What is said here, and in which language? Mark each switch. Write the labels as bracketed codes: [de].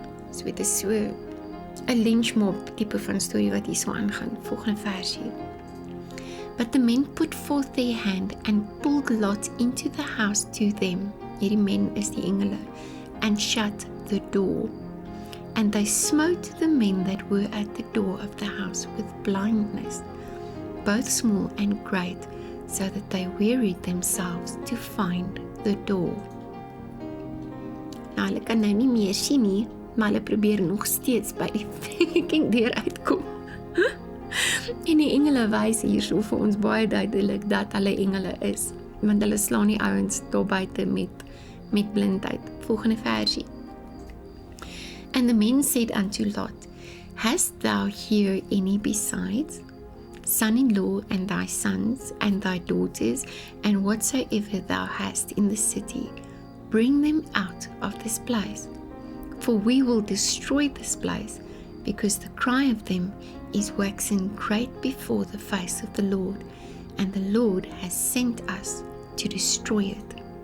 [af] So dit is so 'n lynchmob tipe van storie wat hier so aangaan. Volgende versie. [en] But the men put forth their hand and pulled Lot into the house to them. [af] Hierdie men is die engele. [en] And shut the door. And they smote the men that were at the door of the house with blindness, both small and great, so that they wearied themselves to find the door. [af] Nou, hulle kan nou nie meer sien nie, maar hulle probeer nog steeds by die deur uitkom. En die engele wys hier so vir ons baie duidelik dat hulle engele is, want hulle slaan die ouens daar buite met blindheid. Volgende versie. [en] And the men said unto Lot, Hast thou here any besides, son-in-law, and thy sons, and thy daughters, and whatsoever thou hast in the city? Bring them out of this place, for we will destroy this place, because the cry of them is waxing great before the face of the Lord, and the Lord has sent us to destroy it.